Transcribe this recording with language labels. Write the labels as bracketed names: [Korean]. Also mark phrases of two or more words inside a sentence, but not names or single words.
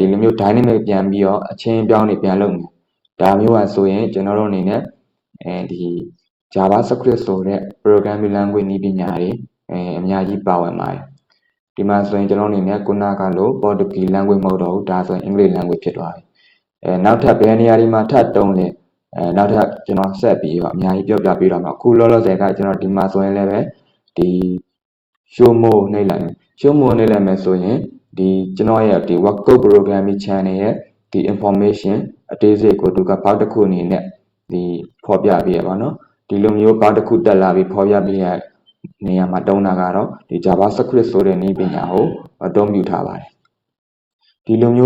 [Burmese] လိုမျိုး dynamic ပြန်ပြီးတော့အချင်းပြောင်းနေပြန်လုပ်မယ်ဒါမျိုးပါဆိုရင်ကျွန်တော်တို့အနေနဲ့ဒီ JavaScript ဆိုတဲ့ [English] programming language [Burmese] နည်းပညာတွေအများကြီးပါဝင်ပါတယ်ဒီမှာဆိုရင်ကျွန်တော်အနေနဲ့ခုနကလို [English] Portuguese language [Burmese] မဟုတ်တော့ဘူးဒါဆိုရင် [English] English language [Burmese] ဖြစ်သွားပြီနောက်ထပ်ဘယ်နေရာတွေမှာထပ်တုံးလဲနောက်ထပ်ကျွန်တော်ဆက်ပြီးတော့အများကြီးပြောပြပေးတော့မှာအခုလောလောဆယ်ကကျွန်တော်ဒီမှာဆိုရင်လည်းပဲဒီ [English] show more [Burmese] နှိပ်လိုက်မယ် [English] show more [Burmese] နှိပ်လိုက်မယ်ဆိုရင်ဒီကျွန်တော်ရဲ့ဒီ workcode [English] programming channel [Burmese] ရဲ့ဒီ information အသေးစိတ်ကိုသူကဘောက်တစ်ခုအနေနဲ့ဒီဖော်ပြပေးရပါတော့ဒီလိုမျိုးဘောက်တစ်ခုတက်လာပြီးဖော်ပြပေးရနေရာမှာတုံးတာကတော့ဒီ JavaScript ဆိုတဲ့နည်းပညာကိုအသုံးပြုထားပါတယ်ဒီလိုမျိုး